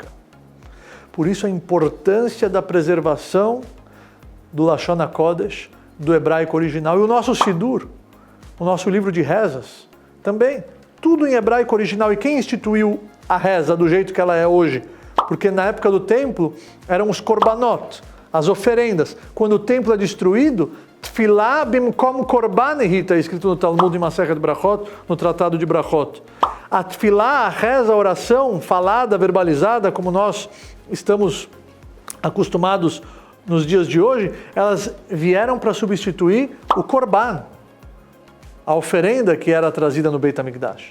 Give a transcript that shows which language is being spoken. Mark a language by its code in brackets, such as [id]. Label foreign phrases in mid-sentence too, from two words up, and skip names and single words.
[pt] Por isso a importância da preservação do [he] לשון הקודש, [pt] do hebraico original, e o nosso Sidur, o nosso livro de rezas, também, tudo em hebraico original. E quem instituiu a reza do jeito que ela é hoje? Porque na época do templo eram os korbanot, as oferendas. Quando o templo é destruído, [he] תפילה במקום קרבן [pt] está escrito no Talmud de Masechet Brachot, no Tratado de Brachot. A Tfilah, a reza, a oração falada, verbalizada, como nós estamos acostumados nos dias de hoje, elas vieram para substituir o korban, a oferenda que era trazida no Beit HaMikdash.